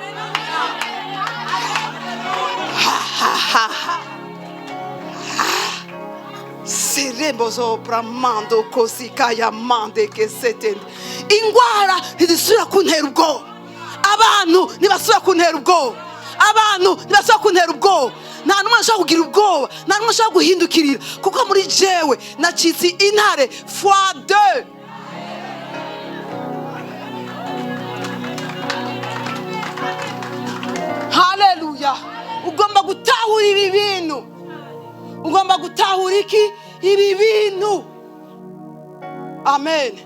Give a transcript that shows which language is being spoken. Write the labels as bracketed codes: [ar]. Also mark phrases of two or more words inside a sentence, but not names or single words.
[rn] Serembozo pramando kosika ya mande kesetende. Ingwara ntizisubira kuntera ubwoba, abantu ntibasubira kuntera ubwoba, abantu ntibasubira kuntera ubwoba. Nta numwe ashaka kugira ubwoba, nta numwe ashaka guhindukirira, kuko muri jewe nacitse intare fois 2. Haleluya. Ugomba gutahura ibi bintu, ugomba gutahura iki? Ibi bintu, amen.